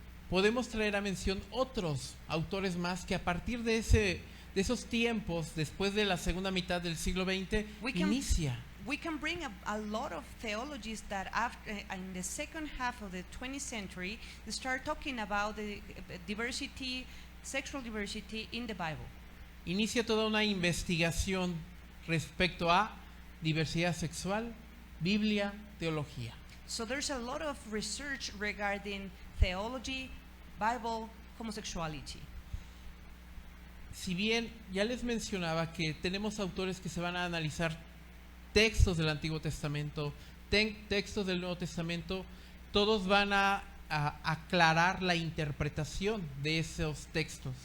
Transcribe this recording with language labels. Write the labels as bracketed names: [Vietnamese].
[Spanish] Podemos traer a mención otros autores más que a partir de esos tiempos, después de la segunda mitad del siglo XX, inicia. [English] We can bring a lot of theologies that after, in the second half of the 20th century, they start talking about the diversity, sexual diversity in the Bible. [Spanish] Inicia toda una investigación respecto a diversidad sexual, Biblia, teología. [English] So there's a lot of research regarding theology, Bible, homosexuality. [Spanish] Si bien ya les mencionaba que tenemos autores que se van a analizar textos del Antiguo Testamento, textos del Nuevo Testamento, todos van a aclarar la interpretación de esos textos.